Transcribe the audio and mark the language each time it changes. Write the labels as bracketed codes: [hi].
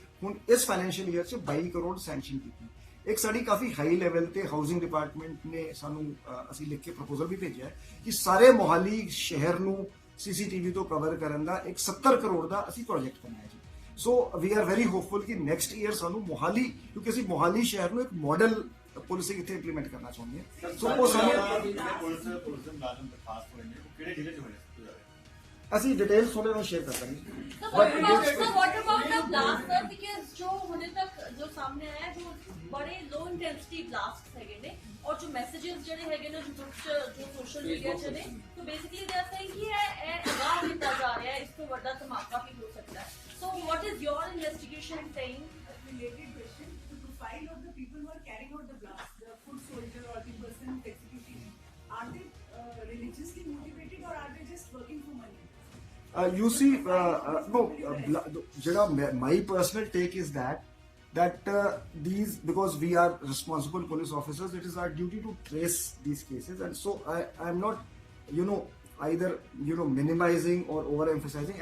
[pa] ਹੁਣ ਇਸ financial year 'ਚ 22 ਕਰੋੜ ਸੈਂਕਸ਼ਨ ਕੀਤੀ ਇੱਕ ਸਾਡੀ ਕਾਫੀ ਹਾਈ ਲੈਵਲ ਤੇ ਹਾਊਸਿੰਗ ਡਿਪਾਰਟਮੈਂਟ ਨੇ ਸਾਨੂੰ ਅਸੀਂ ਲਿਖ ਕੇ ਪ੍ਰਪੋਜ਼ਲ ਵੀ ਭੇਜਿਆ ਹੈ ਕਿ ਸਾਰੇ ਮੋਹਾਲੀ ਸ਼ਹਿਰ ਨੂੰ ਸੀਸੀਟੀਵੀ ਤੋਂ ਕਵਰ ਕਰਨ ਦਾ ਇੱਕ 70 ਕਰੋੜ ਦਾ ਅਸੀਂ ਪ੍ਰੋਜੈਕਟ ਬਣਾਇਆ ਜੀ [en] so we are very hopeful [pa] ਕਿ ਨੈਕਸਟ ਈਅਰ ਸਾਨੂੰ ਮੋਹਾਲੀ ਕਿਉਂਕਿ ਅਸੀਂ ਮੋਹਾਲੀ ਸ਼ਹਿਰ ਨੂੰ ਇੱਕ ਮਾਡਲ ਪੁਲਿਸਿੰਗ ਇੱਥੇ ਇੰਪਲੀਮੈਂਟ ਕਰਨਾ ਚਾਹੁੰਦੇ ਹਾਂ ਸੋ ਉਹ ਸਾਨੂੰ ਪੁਲਿਸ ਦੇ ਮੁਲਾਜ਼ਮ ਬਰਖਾਸਤ ਹੋਏ ਨੇ ਉਹ ਕਿਹੜੇ ਜ਼ਿਲ੍ਹੇ 'ਚ ਹੋਏ ਨੇ ਸਭ ਤੋਂ ਜ਼ਿਆਦਾ? ਅਸੀਂ ਡਿਟੇਲ ਥੋੜੇ ਨਾਲ ਸ਼ੇਅਰ ਕਰ ਦਾਂਗੇ [en] So what about the blast sir? [pa] Because जो होने तक जो सामने आया है जो बड़े [en] low intensity blasts [pa] हैगे ने और जो messages जड़े हैगे ने जो social media चले तो [en] basically they are saying [pa] कि ये आगाह किया जा रहा है इसको बड़ा धमाका भी हो सकता है. [en] So what is your investigation saying? Related question, the profile of the people who are carrying out the blast, the foot soldier or the person executing, are they religiously motivated or are they just working for money? You see, my personal take is that these, because we are responsible police officers, it is our duty to trace these cases, and so I am not, either minimizing or overemphasizing.